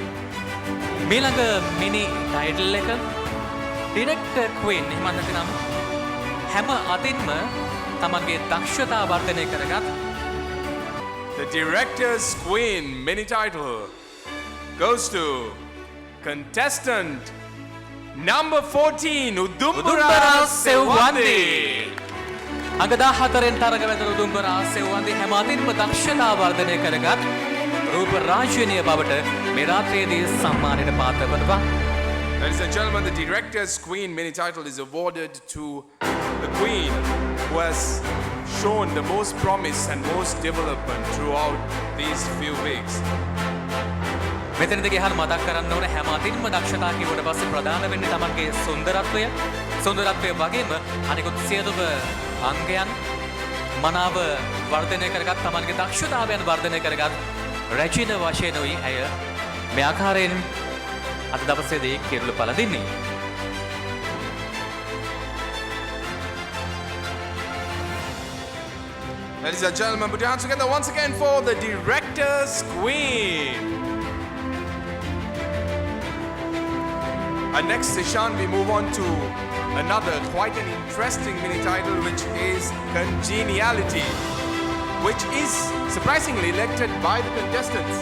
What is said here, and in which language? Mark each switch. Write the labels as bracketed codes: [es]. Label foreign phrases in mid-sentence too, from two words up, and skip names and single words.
[si] මීළඟ [en] mini title [si] එක ඩිරෙක්ටර් ක්වීන් එහෙම නැත්නම් හැම අතින්ම තමන්ගේ දක්ෂතා වර්ධනය කරගත් [en] The Director's Queen mini title goes to contestant number 14 Udumbara Sewande. [si] අඟ 14න් තරග වැදෙන උදුම්බරා සෙව්වන්දි හැම අතින්ම දක්ෂතා වර්ධනය කරගත් රූප රාශිනිය බවට මේ රාත්‍රියේදී සම්මානයට පාත්‍ර වනවා. [en] Ladies and gentlemen, the Director's Queen mini title is awarded to the Queen who has shown the most promise and most development throughout these few weeks. [si] මෙතනදී ගහන මතක් කරන්න ඕනේ හැම අතින්ම දක්ෂතා කිව්වට පස්සේ ප්‍රධාන වෙන්නේ තමන්ගේ සුන්දරත්වය වගේම අනිකුත් සියලුම අංගයන් මනාව වර්ධනය කරගත් තමන්ගේ දක්ෂතාවයන් වර්ධනය කරගත් රැජින වශයෙන් උයි ඇය මේ ආකාරයෙන් අද දවසේදී කිරුළු පළ දෙන්නේ. [en] Ladies and gentlemen, put your hands together once again for the Director's Queen. And next, Ishan, we move on to another quite an interesting mini title, which is Congeniality, which is surprisingly elected by the contestants.